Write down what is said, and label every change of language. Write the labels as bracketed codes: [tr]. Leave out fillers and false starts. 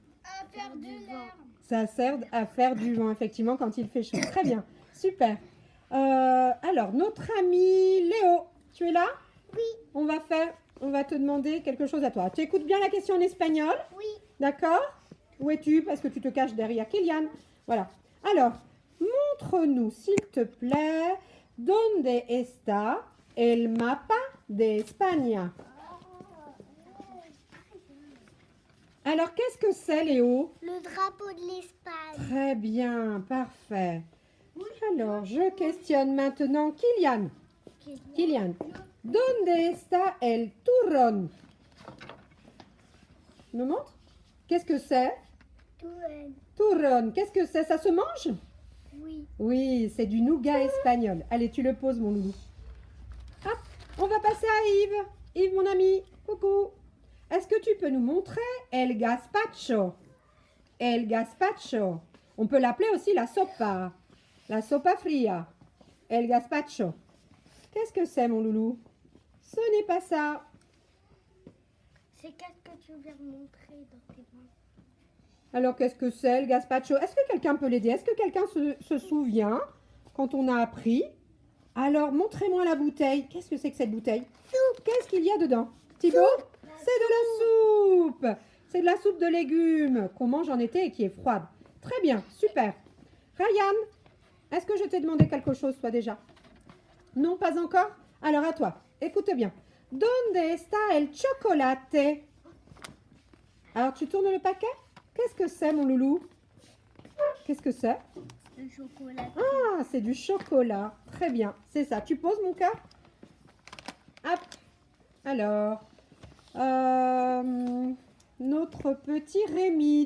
[fr] À faire de l'air. Ça sert à faire du vent, effectivement, quand il fait chaud. Très bien, super. Alors, notre ami Léo, tu es là? Oui. On va te demander quelque chose à toi. Tu écoutes bien la question en espagnol? Oui. D'accord? Où es-tu? Parce que tu te caches derrière Kylian. Voilà. Alors, montre-nous, s'il te plaît, [es] ¿Dónde está el mapa de España? [fr] Alors, qu'est-ce que c'est, Léo? Le drapeau de l'Espagne. Très bien, parfait. Alors, je questionne maintenant Kylian. [es] Kylian, ¿dónde está el turrón? [fr] Me montre? Qu'est-ce que c'est? Turrón, qu'est-ce que c'est? Ça se mange? Oui. Oui, c'est du nougat espagnol. Allez, tu le poses, mon loulou. Hop, on va passer à Yves. Yves, mon ami, coucou. Est-ce que tu peux nous montrer el gazpacho? El gazpacho. On peut l'appeler aussi [es] la sopa fria. [fr] El gazpacho. Qu'est-ce que c'est, mon loulou? Ce n'est pas ça. C'est qu'est-ce que tu viens de montrer dans tes mains? Alors, qu'est-ce que c'est, le gazpacho? Est-ce que quelqu'un peut l'aider? Est-ce que quelqu'un se souvient quand on a appris? Alors, montrez-moi la bouteille. Qu'est-ce que c'est que cette bouteille? Soupe. Qu'est-ce qu'il y a dedans? Thibaut? C'est de la soupe. C'est de la soupe de légumes qu'on mange en été et qui est froide. Très bien, super. Ryan, est-ce que je t'ai demandé quelque chose, toi, déjà? Non, pas encore? Alors, à toi. Écoute bien. [es] ¿Dónde está el chocolate? [fr] Alors, tu tournes le paquet? Qu'est-ce que c'est, mon loulou? Qu'est-ce que c'est? Le chocolat. Ah, c'est du chocolat. Très bien, c'est ça. Tu poses, mon cœur? Hop. Alors, notre petit Rémi.